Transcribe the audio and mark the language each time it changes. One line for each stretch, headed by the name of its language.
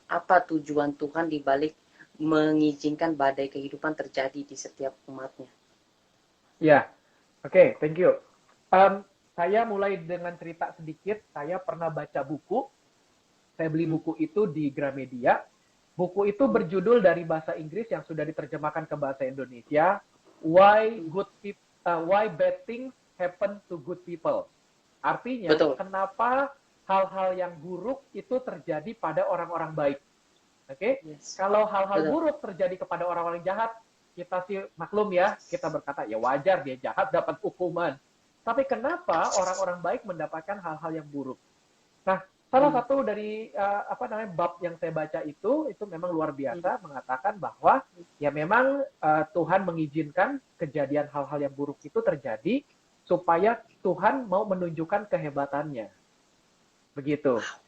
Indonesian: Apa tujuan Tuhan di balik mengizinkan badai kehidupan terjadi di setiap umatnya?
English: Ya, oke, thank you.
Indonesian: Saya mulai dengan cerita sedikit. Saya pernah baca buku. Saya beli buku itu di Gramedia. Buku itu berjudul dari bahasa Inggris yang sudah diterjemahkan ke bahasa Indonesia.
English: Why bad things happen to good people.
Indonesian: Artinya, kenapa hal-hal yang buruk itu terjadi pada orang-orang baik. Oke? Kalau hal-hal buruk terjadi kepada orang-orang jahat, kita sih maklum ya, kita berkata ya wajar dia jahat dapat hukuman. Tapi kenapa orang-orang baik mendapatkan hal-hal yang buruk? Nah, salah satu dari bab yang saya baca itu memang luar biasa, mengatakan bahwa ya memang Tuhan mengizinkan kejadian hal-hal yang buruk itu terjadi supaya Tuhan mau menunjukkan kehebatannya. Begitu.